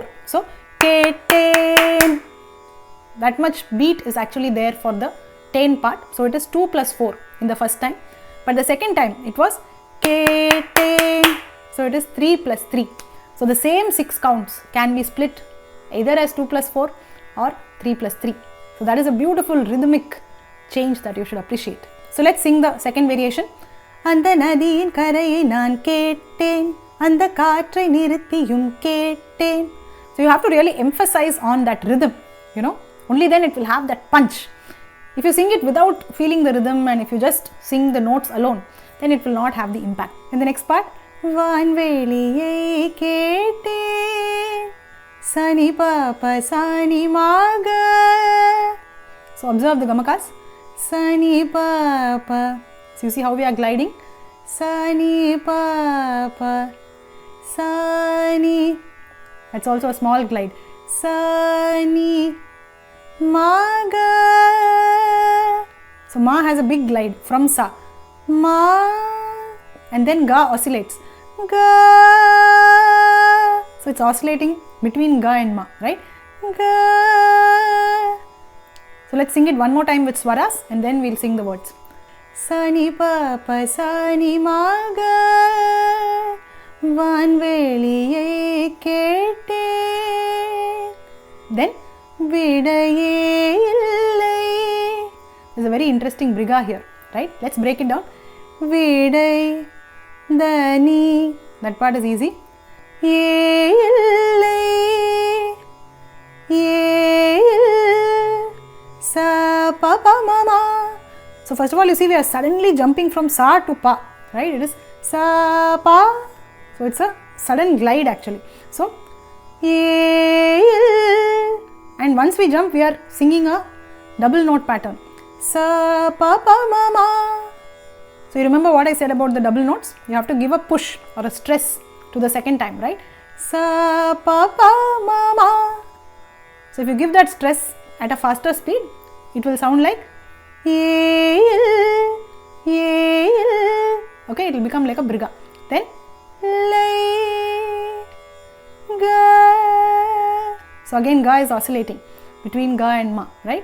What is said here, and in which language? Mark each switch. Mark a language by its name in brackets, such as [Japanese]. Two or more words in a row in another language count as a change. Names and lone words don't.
[English] So கேட்டேன், that much beat is actually there for the ten part, so it is 2 plus 4 in the first time, but the second time it was kéten, so it is 3 plus 3. So the same 6 counts can be split either as 2 plus 4 or 3 plus 3. So that is a beautiful rhythmic change that you should appreciate. So let's sing the second variation. [Tamil] அந்த நதியின் கரையை நான் கேட்டேன் அந்த காற்றை நிறுத்தியும் கேட்டேன். [English] So you have to really emphasize on that rhythm, only then it will have that punch. If you sing it without feeling the rhythm and if you just sing the notes alone, then it will not have the impact. In the next part, [Tamil] வான்வெளியை கேட்டேன் சனி பாப்பா சனி மாக. [English] So observe the gamakas. Sani papa. So you see how we are gliding. Sani papa. Sani. That's also a small glide. Sani maga. So ma has a big glide from sa. Ma. And then ga oscillates. Ga. So it's oscillating between ga and ma, right? Ga. So let's sing it one more time with swaras and then we'll sing the words. Sani pa pa sani ma ga [Tamil] வான்வெளியே கேட்டேன். [English] Then [Tamil] விடையே இல்லை. [English] There's a very interesting briga here, right? Let's break it down. [Tamil] விடை தனி. [English] That part is easy. [Tamil] யே இல்லை. Ye sa pa pa mama. [English] So first of all, you see we are suddenly jumping from sa to pa, right? It is sa pa. So it's a sudden glide actually. So ye and once we jump, we are singing a double note pattern. Sa pa pa mama. So you remember what I said about the double notes? You have to give a push or a stress to the second time, right? Sa pa pa mama. So if you give that stress at a faster speed, it will sound like ye. Okay, it will become like a briga. Then lai ga. So again ga is oscillating between ga and ma, right?